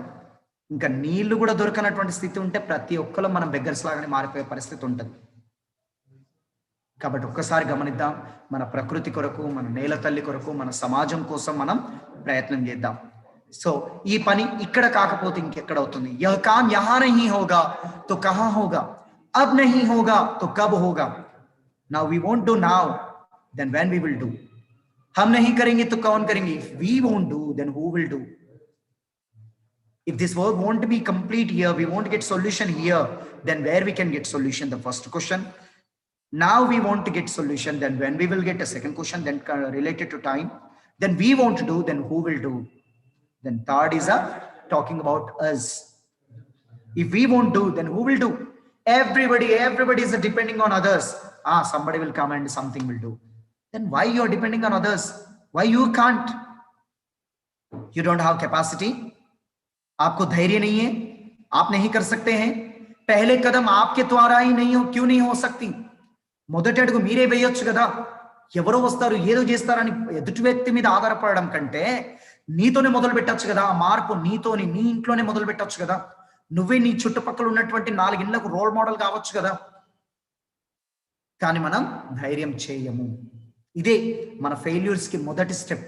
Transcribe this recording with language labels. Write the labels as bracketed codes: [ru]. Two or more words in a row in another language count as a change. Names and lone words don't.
[te] ఇంకా నీళ్లు కూడా దొరకనటువంటి స్థితి ఉంటే ప్రతి ఒక్కరు మనం బెగ్గర్స్ లాగానే మారిపోయే పరిస్థితి ఉంటుంది. కాబట్టి ఒక్కసారి గమనిద్దాం, మన ప్రకృతి కొరకు, మన నేల తల్లి కొరకు, మన సమాజం కోసం మనం ప్రయత్నం చేద్దాం. సో ఈ పని ఇక్కడ కాకపోతే ఇంకెక్కడ అవుతుంది? [hi] यह काम यहा नही होगा तो कहा होगा, अब नही होगा तो कब होगा. [en] Now we won't do now, then when we will do. [hi] हम नहीं करेंगे तो कौन करेंगे? [en] If we won't do, then who will do? If this work won't be complete here, we won't get solution here, then where we can get solution? The first question. Now we want to get solution, then when we will get a second question, then related to time, then we won't do, then who will do? Then third is talking about us. If we won't do, then who will do? Everybody is depending on others. Somebody will come and something will do. Then why you are depending on others? Why you can't? You don't have capacity. [hi] आपको धैर्य नहीं है, आप नहीं कर सकते हैं. पहले कदम आपके द्वारा ही नहीं हो, क्यों नहीं हो सकती? [te] మొదటి అడుగు మీరే వేయొచ్చు కదా. ఎవరో వస్తారు ఏదో చేస్తారని ఎదుటి వ్యక్తి మీద ఆధారపడడం కంటే నీతోనే మొదలు పెట్టొచ్చు కదా. ఆ మార్పు నీతోని, నీ ఇంట్లోనే మొదలు పెట్టొచ్చు కదా. నువ్వే నీ చుట్టుపక్కల ఉన్నటువంటి 4 ఇళ్లకు [en] role model [te] కావచ్చు కదా. కానీ మనం ధైర్యం చేయము. ఇదే మన ఫెయిల్యూర్స్ కి మొదటి స్టెప్.